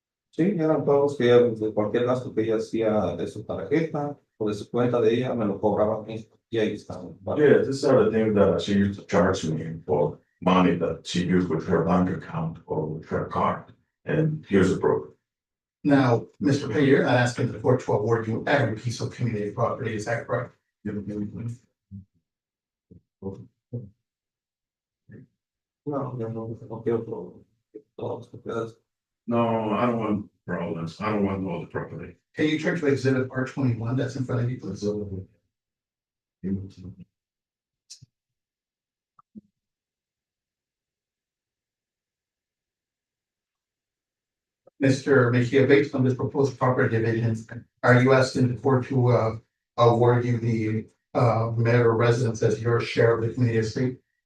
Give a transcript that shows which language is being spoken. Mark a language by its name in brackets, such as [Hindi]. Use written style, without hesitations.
[Spanish] Sí, eran pagos que ella, de cualquier gasto que ella hacía de su tarjeta o de su cuenta de ella, me lo cobraba a mí y ahí estaban. [English] yeah, these are the things that she used to charge me for money that she used with her bank account or with her card. And here's the proof. Now, Mr. Pay, you're not asking the court to award you every piece of community property, is that correct? [Spanish] No quiero todas las propiedades. [English] No, I don't want problems. I don't want all the property. Can you turn to exhibit R21 that's in front of you, please? Mr. Mejia, based on this proposed property division, are you asking the court to award you the mayor residence as your share of the community estate?